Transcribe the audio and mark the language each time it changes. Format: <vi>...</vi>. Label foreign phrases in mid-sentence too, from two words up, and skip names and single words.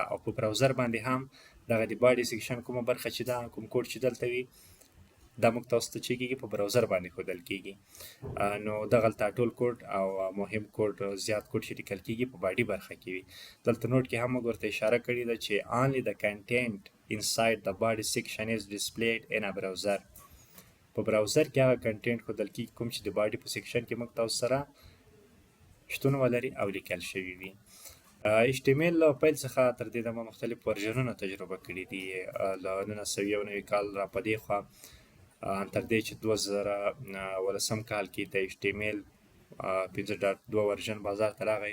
<ps>او په براوزر باندې هم دغه د</ps> <en>body section</en> <ps>کومه برخه چې ده، کوم کوډ چې دلته وي، دا موږ تاسو ته چې کېږي په براوزر باندې ښودل کېږي. نو دغلته ټول کوډ او مهم کوډ، زیات کوډ چې لیکل کېږي په باډي برخه کې وي. دلته نوټ کې هم موږ ورته اشاره کړې ده چې</ps> <en>only the content inside the body section is displayed in a browser.</en> <ps>په براوزر کې هغه کنټینټ ښودل کېږي کوم چې د باډي په سیکشن کې موږ تاسو سره شتون ولري او لیکل شوي وي. HTML له پیل څخه تر دې دمه مختلف ورژنونه تجربه کړي دي. له 1991 کال را په دې خوا تر دې چې 2018 کال کې د HTML 5.2 ورژن بازار ته راغی.</ps>